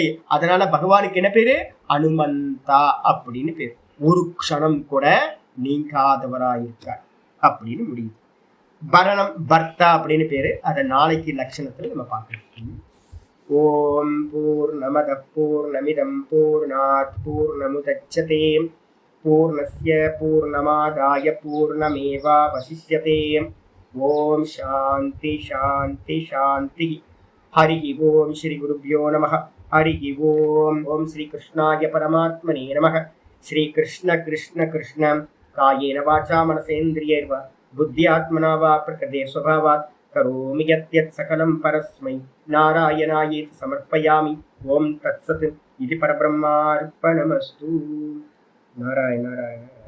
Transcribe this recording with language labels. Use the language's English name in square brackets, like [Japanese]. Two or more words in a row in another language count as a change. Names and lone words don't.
[Tamil] அதனால பகவானுக்கு என்ன பேரு? அனுமந்தா அப்படின்னு பேரு. ஒரு க்ஷணம் கூட நீங்காதவராயிருக்கார் அப்படின்னு முடியுது. பரணம் பர்த்தா அப்படின்னு பேரு. அதை நாளைக்கு லட்சணத்துல நம்ம பார்க்கணும். [Sanskrit] ॐ पूर्णमद पूर्णमिदं पूर्णात् पूर्णमुदच्यते पूर्णस्य पूर्णमादाय पूर्णमेवावशिष्यते. ॐ शान्ति शान्ति शान्ति. हरि ॐ श्री गुरुभ्यो नमः. हरि ॐ. ॐ श्री कृष्णाय परमात्मने नमः. श्री कृष्ण कृष्ण कृष्णं कायेन वाचा मनसेन्द्रियैर्वा बुद्ध्यात्मना वा प्रकृते स्वभावात् करोमि यद्यत् सकलं परस्मै नारायणायेति समर्पयामि. ॐ तत्सत्. इदं परब्रह्मार्पणमस्तु. நாராயண நாராயண.